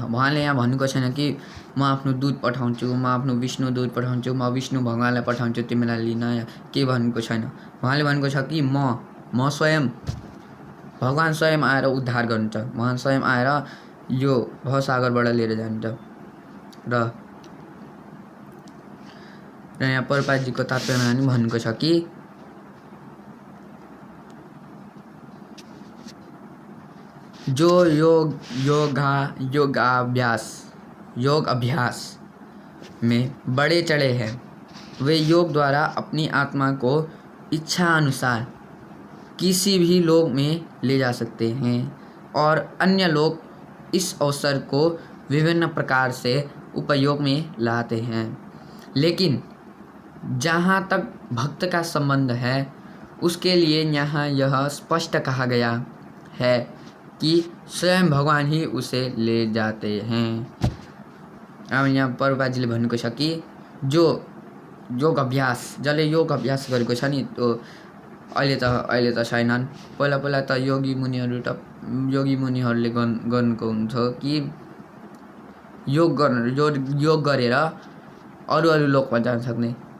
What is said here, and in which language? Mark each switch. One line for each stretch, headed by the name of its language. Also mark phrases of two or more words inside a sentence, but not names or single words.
Nepali: भगवान्ले यहाँ भन्नुको छैन कि म आफ्नो दूत पठाउँछु, म आफ्नो विष्णु दूत पठाउँछु, म विष्णु भगवान्लाई पठाउँछु तिमीलाई लिन, या के भन्नुको छैन। भगवान्ले भनेको छ कि म स्वयं भगवान् स्वयं आएर उद्धार गर्नुहुन्छ, भगवान् स्वयं आएर यो भवसागरबाट लिएर जानुहुन्छ। र यहाँ प्रभुपादजीको तात्पर्यमा पनि भन्नुको छ कि जो योग अभ्यास
Hindi: में बड़े चढ़े हैं वे योग द्वारा अपनी आत्मा को इच्छा अनुसार किसी भी लोक में ले जा सकते हैं, और अन्य लोग इस अवसर को विभिन्न प्रकार से उपयोग में लाते हैं। लेकिन जहाँ तक भक्त का संबंध है उसके लिए यहाँ यह स्पष्ट कहा गया है कि स्वयं भगवान ही उसे ले जाते हैं।
Nepali: अब यहाँ प्रभुपादजीले भन्नुको छ कि जो योग अभ्यास जसले योग अभ्यास गरेको छ नि त्यो अहिले त छैनन्। पहिला त योगी मुनिहरूले गर्नुको हुन्थ्यो कि योग गरेर अरू लोकमा जान सक्ने।